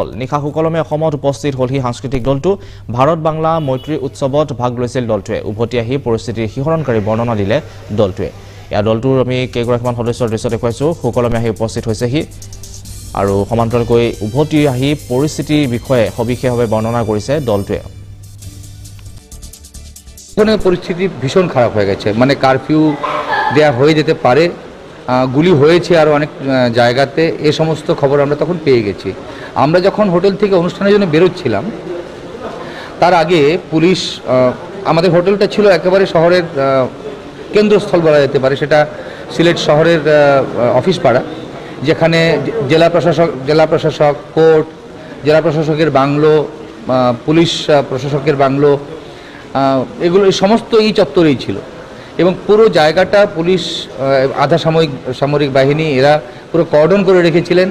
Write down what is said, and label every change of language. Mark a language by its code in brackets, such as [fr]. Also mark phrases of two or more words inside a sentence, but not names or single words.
[as] নিশা সুকলমে অসমত উপস্থিত হলহি সাংস্কৃতিক দলটো। ভাৰত বাংলা মৈত্ৰী উৎসৱত ভাগ লৈছিল দলটোৱে। উভতি আহি পৰিস্থিতিৰ শিহৰণকাৰী বৰ্ণনা দিলে দলটোৱে। ইয়াৰ দলটোৰ আমি কেইগৰাকীমান সদস্যৰ দৃশ্য দেখুৱাইছোঁ। সুকলমে আহি উপস্থিত হৈছেহি আৰু সমান্তৰালকৈ উভতি আহি পৰিস্থিতিৰ বিষয়ে সবিশেষভাৱে বৰ্ণনা কৰিছে দলটোৱে। [bn] পরিস্থিতি ভীষণ খারাপ হয়ে গেছে, মানে কারফিউ দেয়া হয়ে যেতে পারে, গুলি হয়েছে আর অনেক জায়গাতে, এ সমস্ত খবর আমরা তখন পেয়ে গেছি। আমরা যখন হোটেল থেকে অনুষ্ঠানের জন্য বেরোচ্ছিলাম তার আগে পুলিশ, আমাদের হোটেলটা ছিল একেবারে শহরের কেন্দ্রস্থল বলা যেতে পারে, সেটা সিলেট শহরের অফিস পাড়া, যেখানে জেলা প্রশাসক, কোর্ট, জেলা প্রশাসকের বাংলো, পুলিশ প্রশাসকের বাংলো, এগুলো সমস্ত এই চত্বরেই ছিল এবং পুরো জায়গাটা পুলিশ, আধা সামরিক বাহিনী এরা পুরো কর্ডন করে রেখেছিলেন।